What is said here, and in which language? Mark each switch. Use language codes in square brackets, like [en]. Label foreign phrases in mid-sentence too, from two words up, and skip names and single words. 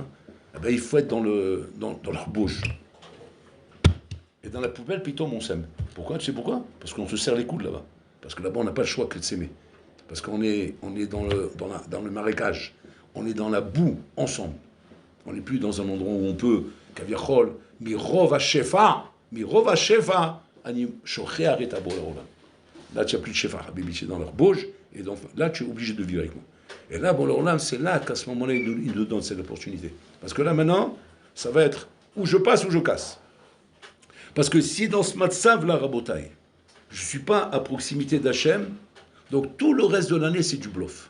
[fr] Eh ben, il faut être dans leur bouche. Et dans la poubelle, pitom, on s'aime. Pourquoi? Tu sais pourquoi? Parce qu'on se serre les coudes là-bas. Parce que là-bas, on n'a pas le choix que de s'aimer. Parce qu'on est dans le marécage. On est dans la boue, ensemble. On n'est plus dans un endroit où on peut [he] כביכול, מרוב השפע, אני שוכח את הבורא עולם. [fr] Là, tu n'as plus de shefa, Habibi, c'est dans leur bouche, et donc là, tu es obligé de vivre avec moi. Et là, bon, l'Olam, c'est là qu'à ce moment-là, il nous donne cette opportunité. Parce que là, maintenant, ça va être où je passe, où je casse. Parce que si dans ce matzav, là, Rabotai, je ne suis pas à proximité d'Hachem, donc tout le reste de l'année, c'est du bluff.